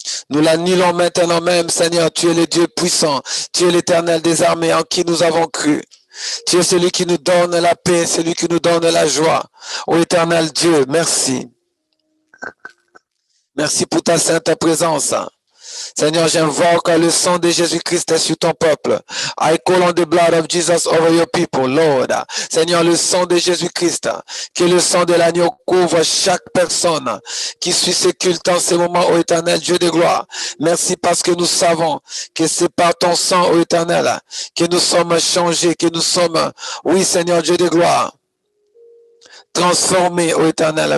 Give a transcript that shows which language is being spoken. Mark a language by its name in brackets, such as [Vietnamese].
[French] Nous l'annulons maintenant même, Seigneur. Tu es le Dieu puissant. Tu es l'Éternel des armées en qui nous avons cru. Tu es celui qui nous donne la paix, celui qui nous donne la joie. Ô éternel Dieu, merci. Merci pour ta sainte présence. Seigneur, j'invoque le sang de Jésus-Christ sur ton peuple. [English] I call on the blood of Jesus over your people, Lord. [French] Seigneur, le sang de Jésus-Christ, que le sang de l'agneau couvre chaque personne qui suit ce culte en ce moment, ô éternel Dieu de gloire. Merci parce que nous savons que c'est par ton sang, ô éternel, que nous sommes changés, que nous sommes, oui Seigneur Dieu de gloire, transformés, ô éternel.